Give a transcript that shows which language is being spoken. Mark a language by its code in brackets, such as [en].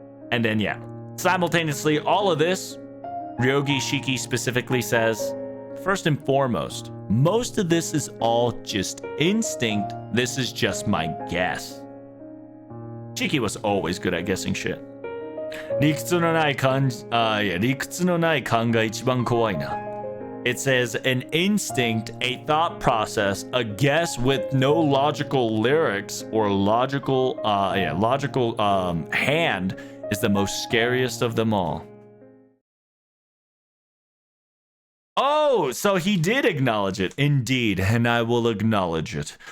[en] And then, yeah, simultaneously, all of this, Ryogi Shiki specifically says, first and foremost, most of this is all just instinct. This is just my guess. Shiki was always good at guessing shit. [ja] 理屈のない感じ、理屈のない勘が一番怖いな。 [en] It says an instinct, a thought process, a guess with no logical lyrics or logical hand is the most scariest of them all. Oh, so he did acknowledge it. Indeed, and I will acknowledge it.